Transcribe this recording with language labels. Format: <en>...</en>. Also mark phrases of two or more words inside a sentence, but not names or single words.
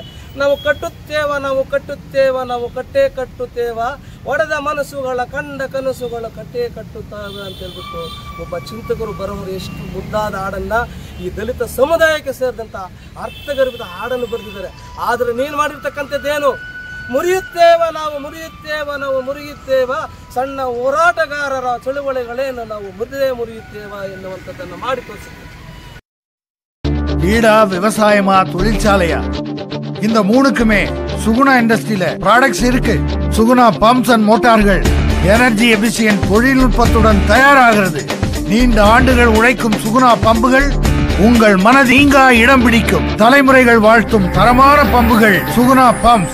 <kn>ನಾವು ಕಟ್ಟೇ ಕಟ್ಟುತ್ತೇವ ಒಡೆದ ಮನಸ್ಸುಗಳ ಕಂಡ ಕನಸುಗಳ ಕಟ್ಟೇ ಕಟ್ಟುತ್ತವೆ ಅಂತ ಹೇಳ್ಬಿಟ್ಟು ಒಬ್ಬ ಚಿಂತಕರು ಬರೋರು ಎಷ್ಟು ಮುದ್ದಾದ ಹಾಡನ್ನು ಈ ದಲಿತ ಸಮುದಾಯಕ್ಕೆ ಸೇರಿದಂಥ ಅರ್ಥಗರ್ಭಿತ ಹಾಡನ್ನು ಬರೆದಿದ್ದಾರೆ. ಆದರೆ ನೀನು ಮಾಡಿರ್ತಕ್ಕಂಥದ್ದೇನು, ಮುರಿಯುತ್ತೇವ ಸಣ್ಣ ಹೋರಾಟಗಾರರ ಚಳುವಳಿಗಳೇನು ನಾವು ಮುರಿಯುತ್ತೇವ ಎನ್ನುವಂಥದ್ದನ್ನು ಮಾಡಿ ತೋರಿಸುತ್ತೇವೆ.</kn> <ta>ஈடா விவசாயமா தொழிற்சாலையா, இந்த மூணுக்குமே சுகுணா இண்டஸ்ட்ரியில ப்ராடக்ட்ஸ் இருக்கு. சுகுணா பம்ப்ஸ் அண்ட் மோட்டார்கள்</ta> <en>energy efficient</en> <ta>தொழில்நுட்பத்துடன் தயாராகிறது. நீண்ட ஆண்டுகள் உழைக்கும் சுகுணா பம்புகள் உங்கள் மனதீங்கா இடம் பிடிக்கும். தலைமுறைகள் வாழ்த்தும் தரமான பம்புகள் சுகுணா பம்ப்ஸ்.</ta>